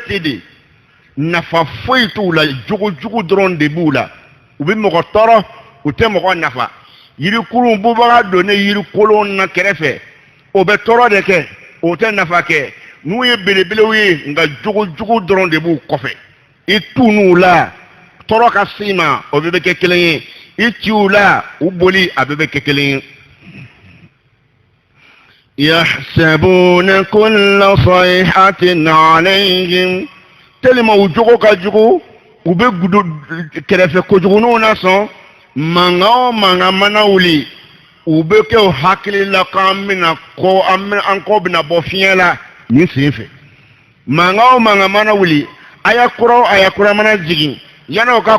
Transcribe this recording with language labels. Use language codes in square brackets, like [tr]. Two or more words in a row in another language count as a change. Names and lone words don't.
[bm] ten de nafa foyi t'u la jogojugu dɔrɔn de b'u la u bɛ mɔgɔ tɔɔrɔ u tɛ mɔgɔ nafa yirikurun bubaga donnen yirikolon na kɛrɛfɛ o bɛ tɔɔrɔ de kɛ o tɛ nafa kɛ n'u ye belebelew ye nka jogojugu dɔrɔn de b'u kɔfɛ i tu n'u la tɔɔrɔ ka s'i ma o bɛɛ bɛ kɛ kelen ye i ci u la u boli a bɛɛ bɛ kɛ kelen ye [ar] يحسبون كل صيحة عليهم [bm] tellement u jogo ka jugu u bɛ gudo kɛrɛfɛ kojugununw na sɔn mankan o mankan mana wuli u bɛ kɛ u hakili la k'an bɛna kɔ an kɔ bɛna bɔ fiɲɛ la nin sen fɛ mankan o mankan mana wuli aya kura mana jigin yan'o ka